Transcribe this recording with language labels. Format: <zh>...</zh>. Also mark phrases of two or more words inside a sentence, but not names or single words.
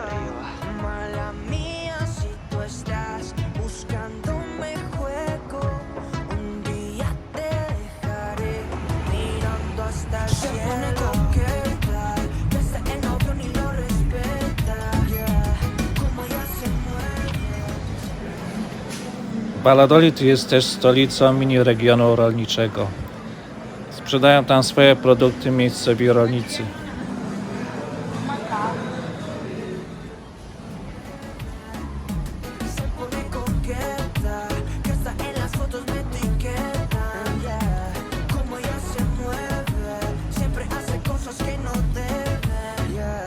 <es>Mala mía, si tú estás buscando un juego, un día te dejaré mirando hasta el cielo. Que está el novio ni lo respeta, como ella se mueve.</es> <pl>Valladolid jest też stolicą mini regionu rolniczego. Sprzedają tam swoje produkty miejscowi rolnicy.</pl> <es>Se pone coqueta, que hasta en las fotos me etiquetan, yeah. Como ella se mueve, siempre hace cosas que no debe, yeah.</es>